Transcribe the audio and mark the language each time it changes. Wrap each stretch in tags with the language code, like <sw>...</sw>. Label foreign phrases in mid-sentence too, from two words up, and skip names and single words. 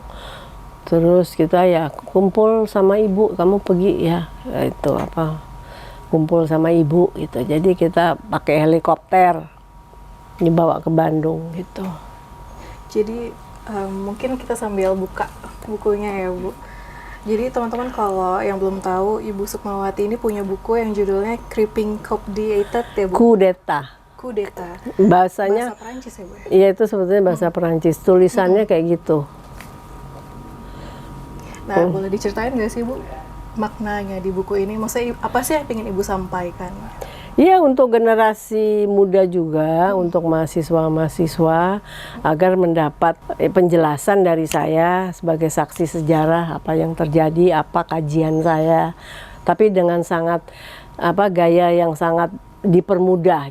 <id>Terus kita ya kumpul sama ibu, kamu pergi ya itu kumpul sama ibu gitu. Jadi kita pakai helikopter dibawa ke Bandung gitu. Jadi mungkin kita sambil buka bukunya ya, Bu. Jadi teman-teman kalau yang belum tahu, Ibu Sukmawati ini punya buku yang judulnya Creeping Coupe-d'État ya, Bu? Coup d'État. Coup d'État. Bahasanya bahasa Perancis ya, Bu? Iya, itu sebetulnya bahasa Perancis. Tulisannya kayak gitu. Nah, boleh diceritain nggak sih, Bu, maknanya di buku ini? Maksudnya apa sih yang ingin Ibu sampaikan? Iya, untuk generasi muda juga, untuk mahasiswa-mahasiswa agar mendapat penjelasan dari saya sebagai saksi sejarah apa yang terjadi, apa kajian saya, tapi dengan sangat gaya yang sangat dipermudah.</id>